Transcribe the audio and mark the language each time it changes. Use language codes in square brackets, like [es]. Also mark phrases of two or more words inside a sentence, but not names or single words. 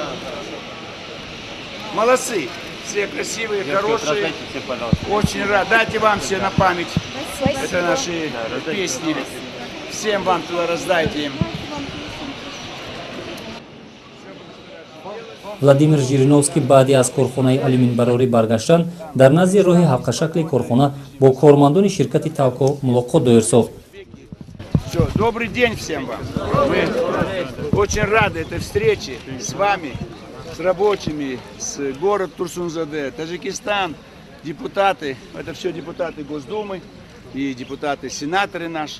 [ru] Молодцы. Все красивые, хорошие. Очень рад. Дайте вам все на память. Спасибо. Это наши песни. Всем вам туда раздайте им. [tg] Владимир Жириновский баъди аз корхонаи алюминбарорӣ баргаштан дар назди роҳи ҳалқашакли корхона бо кормандони ширкати Талко мулоқот доир сохт. [ru] Все, добрый день всем вам. Мы очень рады этой встрече с вами, с рабочими, с город Турсунзаде, Таджикистан, депутаты. Это все депутаты Госдумы и депутаты, сенаторы наши.